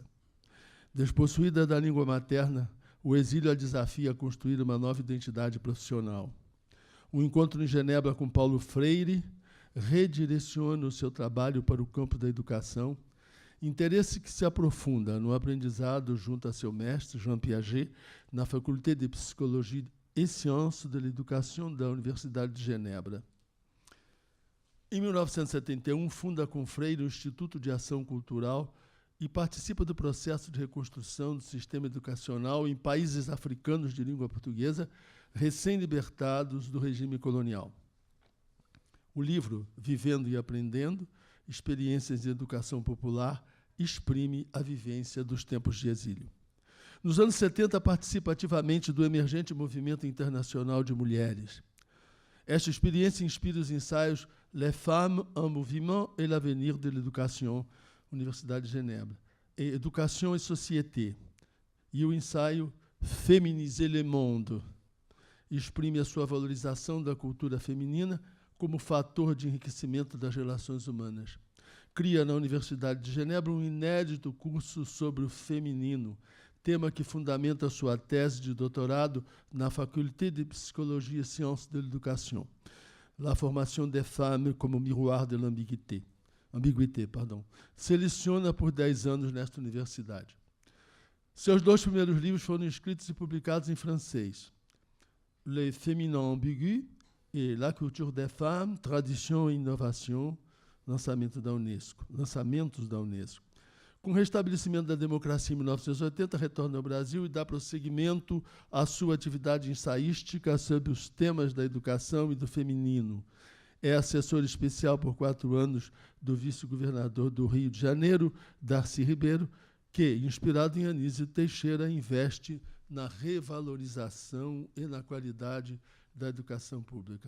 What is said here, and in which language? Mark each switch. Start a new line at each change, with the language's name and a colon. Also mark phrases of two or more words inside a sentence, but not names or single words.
Portuguese: Despossuída da língua materna, o exílio a desafia a construir uma nova identidade profissional. O encontro em Genebra com Paulo Freire redireciona o seu trabalho para o campo da educação, interesse que se aprofunda no aprendizado junto a seu mestre, Jean Piaget, na Faculté de Psychologie et Sciences de l'Éducation da Universidade de Genebra. Em 1971, funda com Freire o Instituto de Ação Cultural e participa do processo de reconstrução do sistema educacional em países africanos de língua portuguesa, recém-libertados do regime colonial. O livro Vivendo e Aprendendo, Experiências de Educação Popular, exprime a vivência dos tempos de exílio. Nos anos 70, participa ativamente do emergente movimento internacional de mulheres. Esta experiência inspira os ensaios Les Femmes en Mouvement et l'Avenir de l'Éducation, Universidade de Genebra, e Educação et Société, e o ensaio Féminiser le Monde, exprime a sua valorização da cultura feminina como fator de enriquecimento das relações humanas. Cria na Universidade de Genebra um inédito curso sobre o feminino, tema que fundamenta sua tese de doutorado na Faculté de Psychologie et Sciences de l'Éducation, La formation des femmes como miroir de l'ambiguïté. Se leciona por 10 anos nesta universidade. Seus 2 primeiros livros foram escritos e publicados em francês. Le féminin ambigu e La culture des femmes, tradition e innovation, lançamentos da Unesco. Com o restabelecimento da democracia em 1980, retorna ao Brasil e dá prosseguimento à sua atividade ensaística sobre os temas da educação e do feminino. É assessor especial por 4 anos do vice-governador do Rio de Janeiro, Darcy Ribeiro, que, inspirado em Anísio Teixeira, investe na revalorização e na qualidade da educação pública.